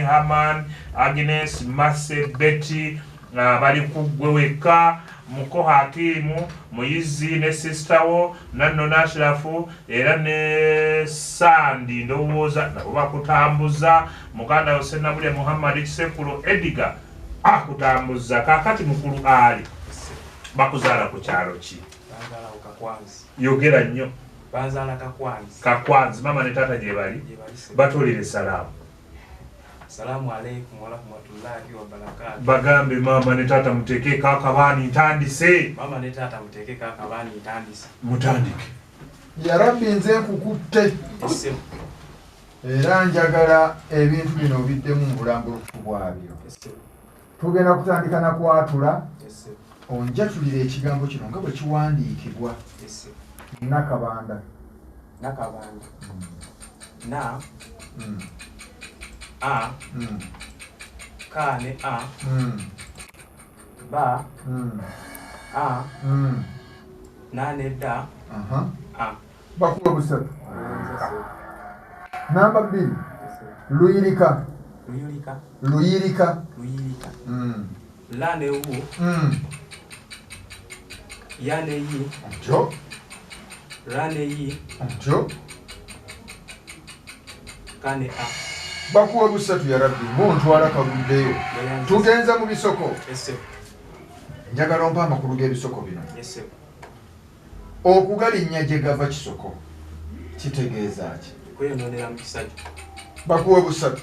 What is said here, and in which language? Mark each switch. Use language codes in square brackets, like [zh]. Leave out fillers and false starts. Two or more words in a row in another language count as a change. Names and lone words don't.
[lg] Haman Agnes Masse Betty bali kugweweka Muko Hakimu Muyizi ne sister wo Nanno Nashrafu era ne Sandi ndowooza nabo bakutambuza muganda Hussein Bule Muhammad Kisekulo Ediga akutambuza kakati mukulu Ali bakuzaala ku kyalo ki yogera nnyo Bazala Kakwanzi mama ne tata gye bali batolire salamu [ar] السلام عليكم ورحمة الله وبركاته. [lg] Bagambe mama ne tata muteke kakabani ntandise. Mama ne tata muteke kakabani ntandise. Mutandike. [ar] يا رب [lg] nze nkukutte. Ese. Era njagala ebintu bino biddemu mu bulambulukufu bwabyo. Ese. Tugenda kutandika na kwatula. Ese. Onjatulira ekigambo kino nga bwe kiwandiikibwa. Ese. Nakabanda. Nakabanda. Na. A. Ka ne A. Ba. A. Na ne da. A. Bakuwa busatu. Namba 2. Luyirika. Luyirika. Luyirika. Luyirika. La ne wu. Ya ne yi. Jo. Ra ne yi. Jo. Ka ne A. Bakuwa busatu [ar] يا رب [lg] muntwala kaguddeyo. Tugenza mu bisoko. Ese. Njagala ompa amakulu g'ebisoko bino. Ese. Okugalinnya gye gava kisoko kitegeeza ki? Kweyononera mu kisajja. Bakuwa busatu.